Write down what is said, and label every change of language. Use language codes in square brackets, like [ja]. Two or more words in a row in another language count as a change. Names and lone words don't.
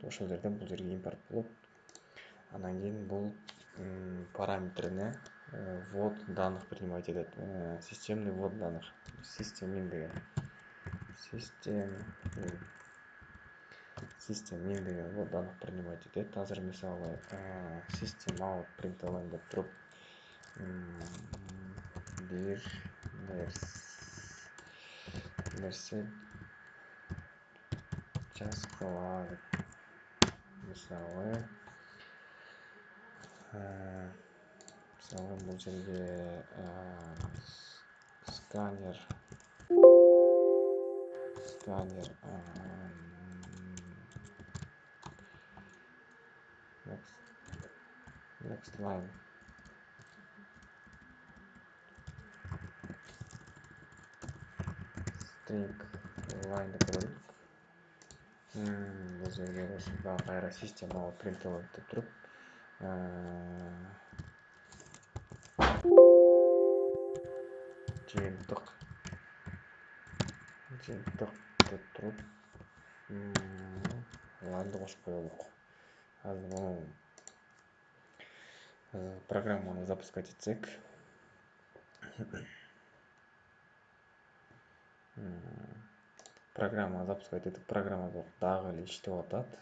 [ky] Ошол жерден бул жерге импорт болот. Андан кийин бул параметрине [ru] ввод данных принимать [ky] этет. [ru] Системный ввод данных. [ky] System деген. System деген [ru] ввод данных принимать [ky] этет. Азыр мисалы [en] system out println [ky] деп туруп бир нерсе жазгыла деп. Мисалы бул жерге сканер [en] next line string line [ky] деп көрөлүк. Бул жерге ошондо кайра [en] system out println [ky] деп туруп жыйынтык деп туруп лайнды кошуп коелук. Азыр муну программаны запускать этсек, программа дагы эле иштеп атат.